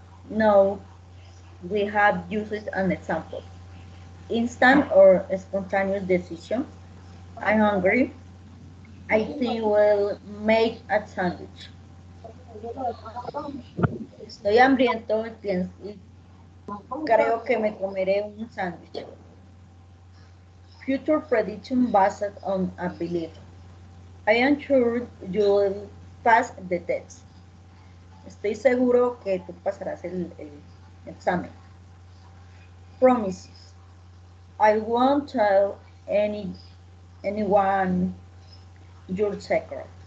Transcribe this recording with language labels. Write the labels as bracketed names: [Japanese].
[English] Now, we have uses and examples. Instant or spontaneous decision. I'm hungry. I think we'll make a sandwich. [Spanish] Estoy hambriento y creo que me comeré un sándwich. [English] Future prediction based on a belief. I am sure you'll pass the test. [Spanish] Estoy seguro que tú pasarás el examen. [English] Promises. I won't tell anyone your secret.